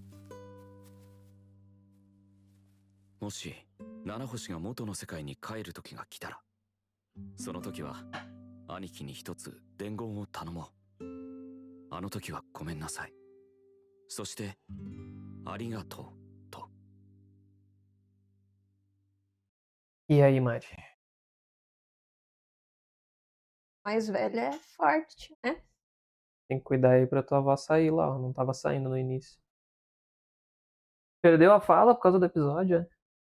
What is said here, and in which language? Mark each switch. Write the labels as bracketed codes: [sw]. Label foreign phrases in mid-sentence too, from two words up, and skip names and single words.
[ja] もし七星が元の世界に帰る時が来たら、その時は兄貴に一つ伝言を頼もう。あの時はごめんなさい、そしてありがとうと。 [pt] E aí, Mari? Mais velha é forte, né? Tem que cuidar aí pra tua avó sair lá, ó. Não tava saindo no início. Perdeu a fala por causa do episódio, é?